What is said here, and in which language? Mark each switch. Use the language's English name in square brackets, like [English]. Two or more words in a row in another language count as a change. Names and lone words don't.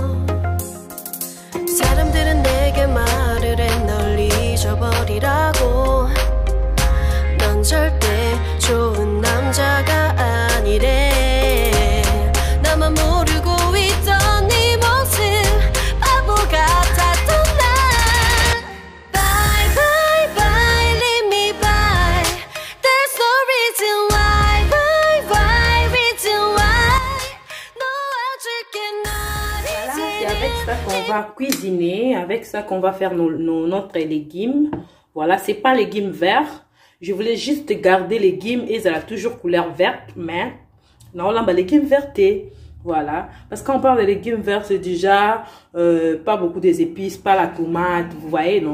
[Korean] 사람들은 내게 말을 해 널 잊어버리라고 넌 절대 좋은 남자가 아니래 나만 모르고 있던 네 모습 바보 같았던 난 [English] Bye bye bye leave me by There's no reason why Bye bye reason why [Korean] 너 어쩔게 널 [French] Voilà, c'est avec ça qu'on va cuisiner, avec ça qu'on va faire notre légumes. Voilà, c'est pas légumes verts. Je voulais juste garder les légumes et ça a toujours couleur verte, mais non, là, les légumes vertés. Voilà, parce qu'on parle de légumes verts, c'est déjà pas beaucoup des épices, pas la tomate, vous voyez, non.